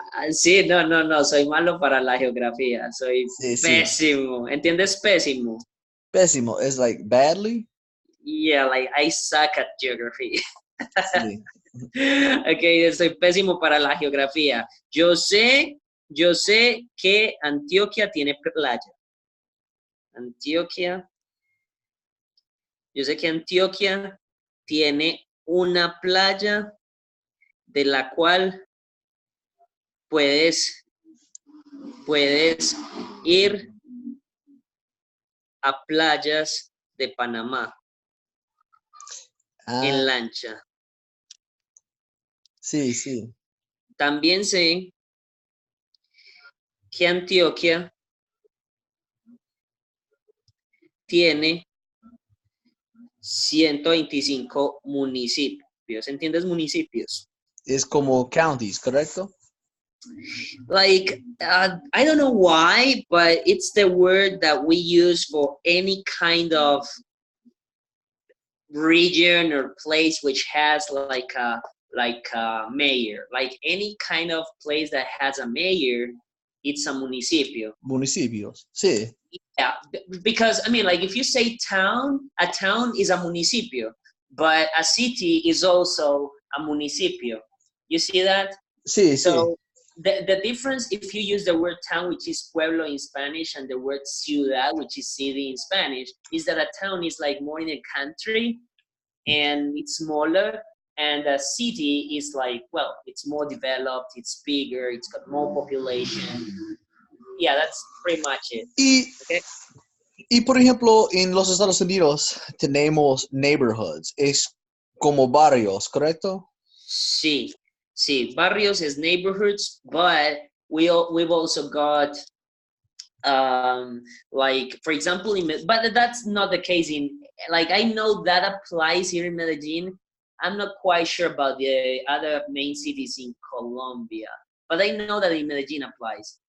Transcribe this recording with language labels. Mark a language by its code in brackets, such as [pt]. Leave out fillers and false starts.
[es] Sí, no, soy malo para la geografía, soy Sí. pésimo. ¿Entiendes pésimo? Pésimo, es [en] like badly? Yeah, like I suck at geography. [es] Sí. Ok, soy pésimo para la geografía. Yo sé que Antioquia tiene playa. Yo sé que Antioquia tiene una playa de la cual puedes ir a playas de Panamá en lancha. Sí. También sé que Antioquia tiene 125 municipios. ¿Entiendes municipios? Es como counties, ¿correcto? [en] Like, I don't know why, but it's the word that we use for any kind of region or place which has like a mayor. Like any kind of place that has a mayor, it's a municipio. [es] Municipios, sí. [en] Yeah, because I mean, like if you say town, a town is a municipio, but a city is also a municipio. You see that? [es] Sí. [en] So the difference, if you use the word town, which is pueblo in Spanish, and the word ciudad, which is city in Spanish, is that a town is like more in a country and it's smaller, and a city is like, well, it's more developed, it's bigger, it's got more population. Yeah, that's pretty much it. [es] Y por ejemplo, en los Estados Unidos tenemos neighborhoods, es como barrios, ¿correcto? [en] Sí, barrios is neighborhoods, but we've also got like for example but that's not the case in, like, I know that applies here in Medellin. I'm not quite sure about the other main cities in Colombia, but I know that in Medellin applies.